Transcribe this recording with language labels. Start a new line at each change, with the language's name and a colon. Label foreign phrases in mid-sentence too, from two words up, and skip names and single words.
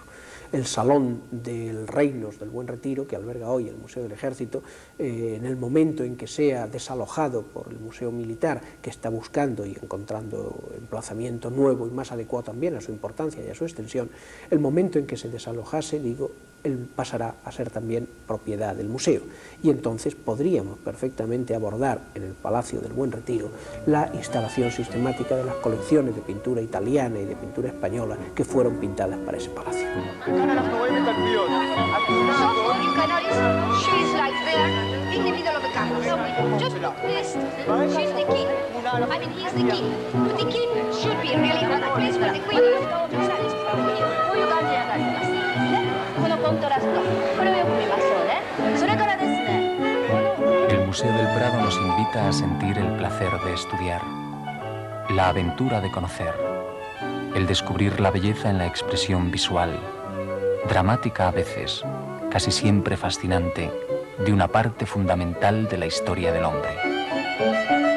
Spanish: El Salón del Reinos del Buen Retiro, que alberga hoy el Museo del Ejército, en el momento en que sea desalojado por el Museo Militar, que está buscando y encontrando emplazamiento nuevo y más adecuado también a su importancia y a su extensión, el momento en que se desalojase, digo, él pasará a ser también propiedad del museo. Y entonces podríamos perfectamente abordar en el Palacio del Buen Retiro la instalación sistemática de las colecciones de pintura italiana y de pintura española que fueron pintadas para ese palacio.
English: So all you can notice, she's like there in the middle of the canvas. Just look this, she's the king. I mean, he's the king. But the king should be really on the place where the queen is.
Japanese: こういう感じになりますね。このコントラスト、これをよく見ましょうね。それからですね、
Spanish: El Museo del Prado nos invita a sentir el placer de estudiar, la aventura de conocer, el descubrir la belleza en la expresión visual, dramática a veces, casi siempre fascinante, de una parte fundamental de la historia del hombre.